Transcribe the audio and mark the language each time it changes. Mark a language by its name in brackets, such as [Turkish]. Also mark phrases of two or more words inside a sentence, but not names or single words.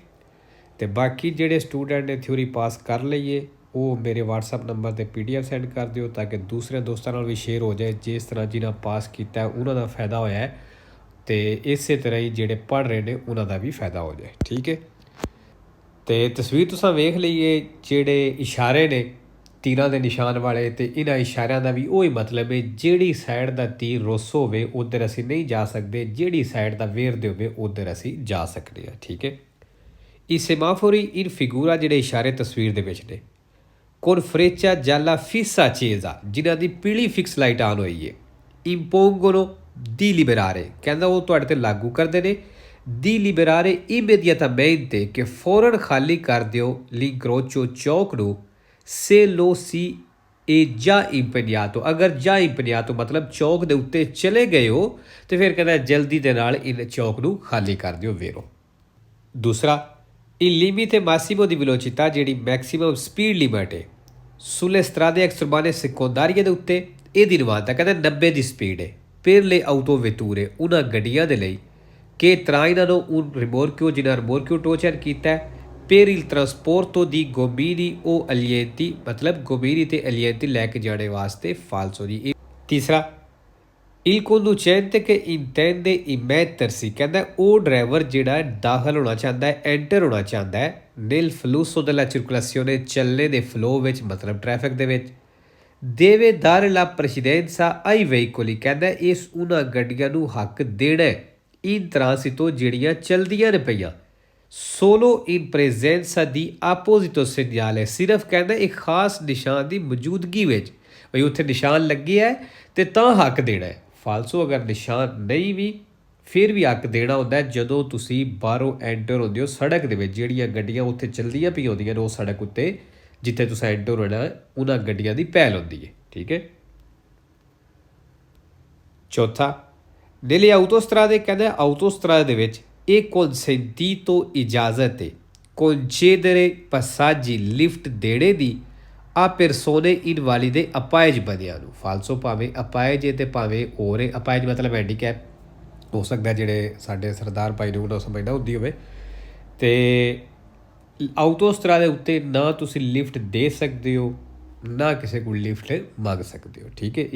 [Hindi] तो बाकी जेडे स्टूडेंट ने थ्योरी पास कर लीए वो मेरे व्हाट्सअप नंबर पर PDF सेंड कर दिओ ताकि दूसरे दोस्तों भी शेयर हो जाए, जिस तरह जिन्हें पास किया उन्होंने फायदा होया है तो इस तरह ही जेडे पढ़ रहे हैं उन्होंने भी फायदा हो जाए, ठीक है। [Punjabi] ਤਾਂ ਤਸਵੀਰ ਤੁਸਾਂ ਵੇਖ ਲਏ ਜਿਹੜੇ ਇਸ਼ਾਰੇ ਨੇ ਤੀਰਾਂ ਦੇ ਨਿਸ਼ਾਨ ਵਾਲੇ, ਤਾਂ ਇਨ੍ਹਾਂ ਇਸ਼ਾਰਿਆਂ ਦਾ ਵੀ ਉਹੀ ਮਤਲਬ ਹੈ, ਜਿਹੜੀ ਸਾਈਡ ਦਾ ਤੀਰ ਰੁੱਸ ਹੋਵੇ ਉੱਧਰ ਅਸੀਂ ਨਹੀਂ ਜਾ ਸਕਦੇ, ਜਿਹੜੀ ਸਾਈਡ ਦਾ ਵੇਰਦੇ ਹੋਵੇ ਉੱਧਰ ਅਸੀਂ ਜਾ ਸਕਦੇ ਹਾਂ, ਠੀਕ ਹੈ। [Italian] I semafori in figura [Punjabi] ਜਿਹੜੇ ਇਸ਼ਾਰੇ ਤਸਵੀਰ ਦੇ ਵਿੱਚ ਨੇ, [Italian] con freccia gialla fissa accesa, [Punjabi] ਜਿਨ੍ਹਾਂ ਦੀ ਪੀਲੀ [English] fix light on [Punjabi] ਹੋਈ ਹੈ। [Italian] impongono di liberare, [Punjabi] ਕਹਿੰਦਾ ਉਹ ਤੁਹਾਡੇ ਤੇ ਲਾਗੂ ਕਰਦੇ ਨੇ, [Italian] di liberare immediatamente, [Punjabi] ਕਿ ਫੌਰਨ ਖਾਲੀ ਕਰ ਦਿਓ l'incrocio ਚੌਕ ਨੂੰ, [Italian] se lo si è già impegnato, [Punjabi] ਅਗਰ [Italian] già impegnato [Punjabi] ਮਤਲਬ ਚੌਕ ਦੇ ਉੱਤੇ ਚਲੇ ਗਏ ਹੋ ਤੇ ਫਿਰ ਕਹਿੰਦਾ ਜਲਦੀ ਦੇ ਨਾਲ ਇਹ ਚੌਕ ਨੂੰ ਖਾਲੀ ਕਰ ਦਿਓ ਵੇਰੋ। ਦੂਸਰਾ [Italian] il limite massimo di velocità [Punjabi] ਜਿਹੜੀ [English] maximum speed limit [Punjabi] ਹੈ [Italian] sulle strade extraurbane secondarie [Punjabi] ਦੇ ਉੱਤੇ ਇਹਦੀ ਨਿਵਾਨਤਾ ਕਹਿੰਦਾ 90 ਦੀ ਸਪੀਡ ਹੈ [Italian] per le autovetture [Punjabi] ਉਹਨਾਂ ਗੱਡੀਆਂ ਦੇ ਲਈ [Italian] che trainano un rimorchio [Punjabi] ਜਿਹਨਾਂ rimorchio ਟੋਚਰ ਕੀਤਾ ਹੈ [Italian] per il trasporto di gommini o alieti [Punjabi] ਮਤਲਬ gommini ਤੇ alieti ਲੈ ਕੇ ਜਾਣੇ ਵਾਸਤੇ falso ਜੀ। [Italian] ਤੀਸਰਾ il conducente che intende immettersi, [Punjabi] ਕਹਿੰਦਾ ਉਹ ਡਰਾਈਵਰ ਜਿਹੜਾ ਦਾਖਲ ਹੋਣਾ ਚਾਹੁੰਦਾ ਹੈ, ਐਂਟਰ ਹੋਣਾ ਚਾਹੁੰਦਾ ਹੈ [Italian] nel flusso della circolazione, [Punjabi] ਚੱਲਣੇ ਦੇ ਫਲੋ ਵਿੱਚ ਮਤਲਬ ਟ੍ਰੈਫਿਕ ਦੇ ਵਿੱਚ, [Italian] deve dare la precedenza ai veicoli, [Punjabi] ਕਹਿੰਦਾ ਇਸ ਉਹਨਾਂ ਗੱਡੀਆਂ ਨੂੰ ਹੱਕ ਦੇਣਾ [Italian] in transito [Punjabi] ਜਿਹੜੀਆਂ ਚਲਦੀਆਂ ਨੇ ਪਈਆਂ, [Italian] solo in presenza di apposito segnale, [Punjabi] ਸਿਰਫ ਕਹਿੰਦਾ ਇੱਕ ਖਾਸ ਨਿਸ਼ਾਨ ਦੀ ਮੌਜੂਦਗੀ ਵਿੱਚ, ਬਈ ਉੱਥੇ ਨਿਸ਼ਾਨ ਲੱਗੇ ਹੈ ਤੇ ਤਾਂ ਹੱਕ ਦੇਣਾ ਹੈ। ਫਾਲਸੋ ਅਗਰ ਨਿਸ਼ਾਨ ਨਹੀਂ ਵੀ ਫਿਰ ਵੀ ਹੱਕ ਦੇਣਾ ਹੁੰਦਾ ਜਦੋਂ ਤੁਸੀਂ ਬਾਹਰੋਂ ਐਂਟਰ ਹੁੰਦੇ ਹੋ ਸੜਕ ਦੇ ਵਿੱਚ, ਜਿਹੜੀਆਂ ਗੱਡੀਆਂ ਉੱਥੇ ਚੱਲਦੀਆਂ ਪਈਆਂ ਹੁੰਦੀਆਂ ਨੇ ਉਹ ਸੜਕ ਉੱਤੇ ਜਿੱਥੇ ਤੁਸੀਂ ਐਂਟਰ ਹੋਣਾ ਉਹਨਾਂ ਗੱਡੀਆਂ ਦੀ ਪਹਿਲ ਹੁੰਦੀ ਹੈ, ਠੀਕ ਹੈ। ਚੌਥਾ [Italian] nelle autostrade, [Punjabi] ਕਹਿੰਦਾ ਆਟੋਸਟਰਾਦੇ ਦੇ ਵਿੱਚ ਇਹ consentito ਇਜਾਜ਼ਤ ਹੈ [Italian] concedere passaggi [Punjabi] ਲਿਫਟ ਦੇਣੇ ਦੀ [Italian] a persone invalide [Punjabi] ਅਪਾਇਜ ਬੰਦਿਆਂ ਨੂੰ। ਫਾਲਸੋ ਭਾਵੇਂ ਅਪਾਇਜ ਹੈ ਅਤੇ ਭਾਵੇਂ ਹੋਰ ਹੈ, ਅਪਾਇਜ ਮਤਲਬ ਹੈਂਡੀਕੈਪ ਹੋ ਸਕਦਾ, ਜਿਹੜੇ ਸਾਡੇ ਸਰਦਾਰ ਭਾਈ ਨੇ ਉਹਨਾਂ ਸਮਝ ਨਾ ਹੁੰਦੀ ਹੋਵੇ। ਅਤੇ ਆਟੋਸਟਰਾ ਦੇ ਉੱਤੇ ਨਾ ਤੁਸੀਂ ਲਿਫਟ ਦੇ ਸਕਦੇ ਹੋ ਨਾ ਕਿਸੇ ਕੋਲ ਲਿਫਟ ਮੰਗ ਸਕਦੇ ਹੋ, ਠੀਕ ਹੈ।